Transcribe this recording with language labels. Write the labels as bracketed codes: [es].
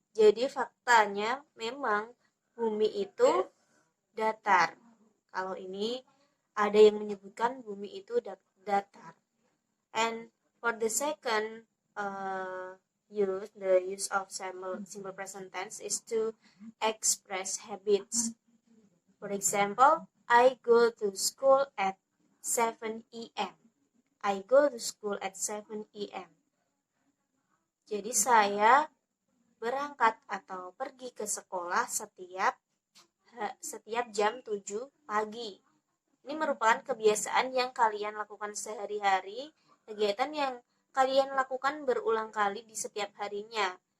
[id] Jadi faktanya memang bumi itu datar. Kalau ini ada yang menyebutkan bumi itu datar. [en] And for the second the use of simple present tense is to express habits. For example, I go to school at 7 a.m. I go to school at 7 a.m. [id] Jadi saya berangkat atau pergi ke sekolah setiap jam 7 pagi. Ini merupakan kebiasaan yang kalian lakukan sehari-hari, kegiatan yang kalian lakukan berulang kali di setiap harinya.